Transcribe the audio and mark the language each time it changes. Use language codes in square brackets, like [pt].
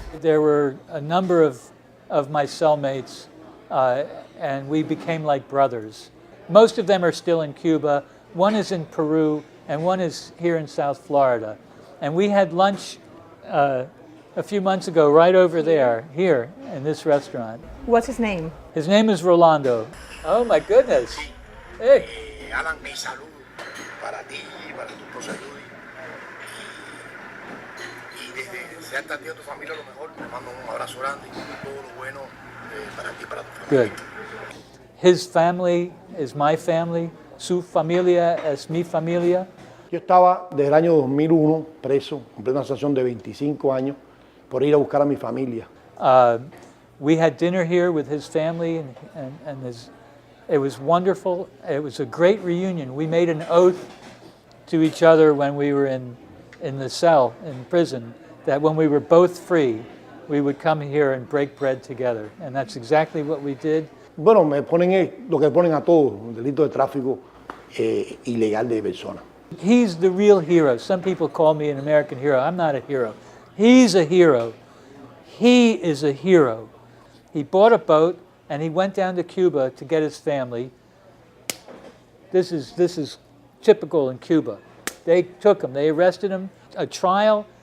[en] There were a number of my cellmates, and we became like brothers. Most of them are still in Cuba. One is in Peru, and one is here in South Florida. And we had lunch a few months ago right over there, here, in this restaurant. What's his name? His name is Rolando. Oh my goodness. Hey. [es] Alan, mi saludo para ti y para tu esposa Judy. Y desde desearte a ti y a tu familia lo mejor. Te mando un abrazo grande y todo lo bueno para ti y para tu familia. [en] Good. His family is my family. [es] Su familia es mi familia. Yo estaba desde el año 2001 preso, cumplí una sanción de 25 años por ir a buscar a mi familia. [en] We had dinner here with his family, and it was wonderful. It was a great reunion. We made an oath to each other when we were in the cell, in prison, that when we were both free, we would come here and break bread together. And that's exactly what we did. [es] Bueno, me ponen lo que ponen a todos, un delito de tráfico ilegal de personas. [en] He's the real hero. Some people call me an American hero. I'm not a hero. He's a hero. He is a hero. He bought a boat and he went down to Cuba to get his family. This is typical in Cuba. They took him. They arrested him. A trial.